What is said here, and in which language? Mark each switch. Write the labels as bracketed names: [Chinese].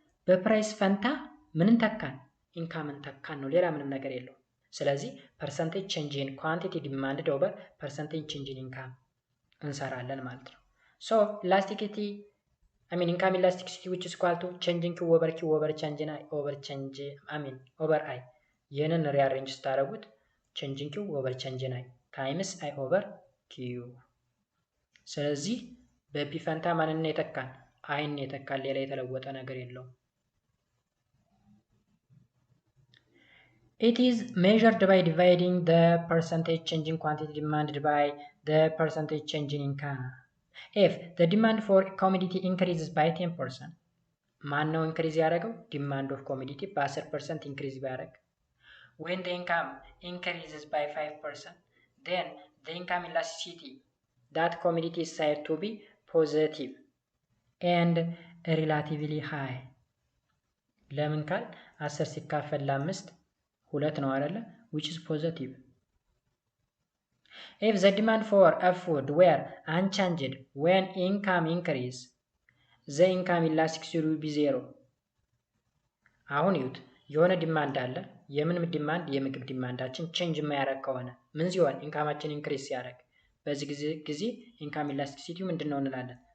[Amharic] በፕራይስ ፈንታ ምንን ተካን? ኢንካምን ተካን ነው። ሌላ ምንም ነገር የለውም። ስለዚህ ፐርሰንቴጅ ቼንጅ ኢን ኳንቲቲ ዲማንድድ ኦቨር ፐርሰንቴጅ ቼንጅ ኢን ኢንካም እንሰራለን ማለት ነው። ሶ ኢላስቲሲቲ ኢንካም ኢላስቲሲቲ which is equal to change in Q over change in I over I። ይህንን ሪአሬንጅ ስታደርጉት change in Q over change in I ታይምስ I over Q። ስለዚህ በፒ ፈንታ ማንን የተካን? [English] አይን የተካን። ሌላ የተለወጠ ነገር የለውም። It is measured by dividing the percentage change in quantity demanded by the percentage change in income. If the demand for a commodity increases by 10%, ማን ነው ኢንክሪዝ ያደረገው? ዲማንድ ኦፍ ኮሚዲቲ በ10% ኢንክሪዝ ቢያደርግ። when the income increases by 5%, then the income elasticity that commodity is said to be positive and relatively high። ለምን ካል 10 ሲካፈል ለ5 2 ነው አይደለ? which is positive። if the demand for a food were unchanged when income increase, the income elasticity will be 0። አሁን ይሁት የሆነ ዲማንድ አለ። የምን ዲማንድ? [Amharic] የምግብ ዲማንዳችን ቼንጅ የማያደርግ ከሆነ ምን ሲሆን? ኢንካማችን ኢንክሪዝ ሲያደርግ። በዚህ ጊዜ ኢንካም ኢላስቲሲቲው ምንድን ነው እንላለን?